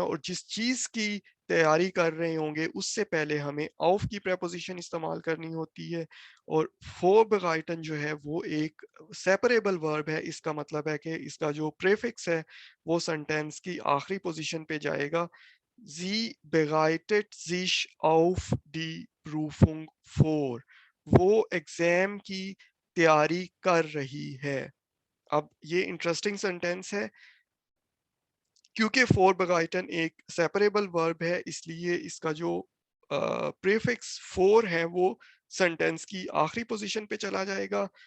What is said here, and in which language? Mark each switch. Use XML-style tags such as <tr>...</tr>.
<hi>और जिस चीज की तैयारी कर रहे होंगे उससे पहले हमें ऑफ की प्रेपोजिशन इस्तेमाल करनी होती है। और फोरबगाइटन जो है वो एक सेपरेबल वर्ब है। इसका मतलब है कि इसका जो प्रेफिक्स है वो सेंटेंस की आखिरी पोजीशन पे जाएगा।</hi> <de>Sie bereitet sich auf die Prüfung vor।</de> <hi>वो एग्जाम की तैयारी कर रही है। अब ये इंटरेस्टिंग सेंटेंस है क्योंकि फोर बगाइटन एक सेपरेबल वर्ब है, इसलिए इसका जो प्रीफिक्स फोर है वो सेंटेंस की आखिरी पोजीशन पे चला जाएगा।</hi>